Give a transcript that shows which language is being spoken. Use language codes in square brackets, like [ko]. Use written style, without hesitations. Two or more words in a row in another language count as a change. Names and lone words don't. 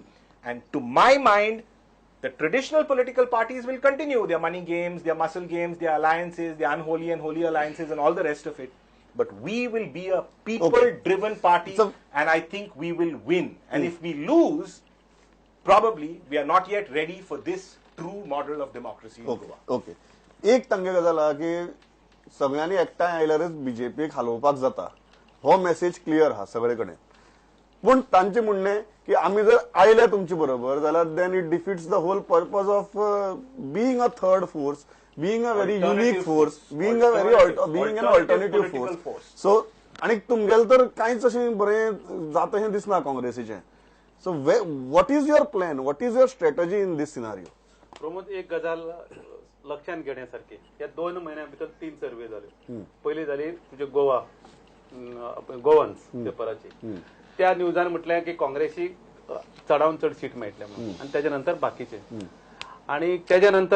[en] And to my mind, the traditional political parties will continue their money games, their muscle games, their alliances, their unholy and holy alliances, and all the rest of it. But we will be a people-driven party, So- and I think we will win. And if we lose, probably we are not yet ready for this true model of democracy in Goa. [kok] ओके एक तांगे गजाल आहा की सगळ्यांनी एकठांय आयल्यारच बीजेपीक हालोवपाक जाता हो [en] message clear [kok] आहा सगळे कडेन पूण तांचे म्हणणे की आमी जर आयले तुमचे बरोबर जाल्यार [en] then it defeats the whole purpose of being a third force being a very unique force being a very being an alternative force [kok] सो आणि तुमगेले तर कांयच अशें बरें जाता दिसना काँग्रेसीचें [en] so what is your plan what is your strategy in this scenario [kok] प्रमोद एक गजाल [mr] लक्षात घेण्यासारखी या [kok] 2 महिन्या भितर 3 सर्वे [mr] झाले पहिली झाली [kok] तुझे गोवन्स पेपराची त्या न्यूजान म्हटलें की काँग्रेसी चडावन चड सीट मेळटले म्हणून आणि [mr] त्याच्या नंतर बाकीचे आणि त्याच्या नंतर